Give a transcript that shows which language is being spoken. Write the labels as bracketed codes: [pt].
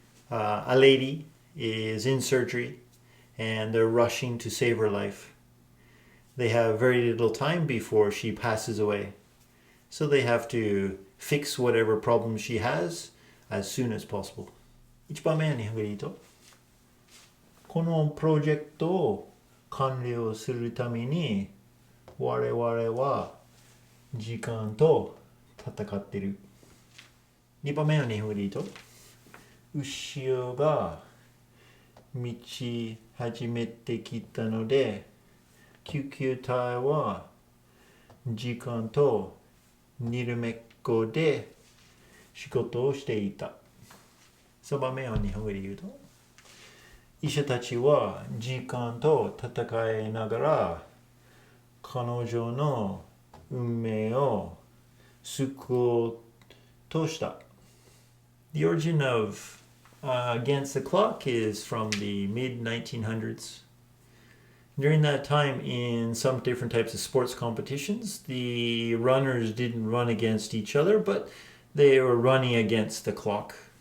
[en] A lady is in surgery and they're rushing to save her life. They have very little time before she passes away. So they have to fix whatever problem she has as soon as possible. [ja] 1番目は日本語で言うとこのプロジェクトを完了するために我々は時間と戦っている。 2番目は日本語で言うと後ろが道始めてきたので救急隊は時間とにらめっこで仕事をしていた。 3番目は日本語で言うと医者たちは時間と戦いながら彼女の運命を救おうとした。 [en] The origin of against the clock is from the mid-1900s. During that time, in some different types of sports competitions, the runners didn't run against each other, but they were running against the clock.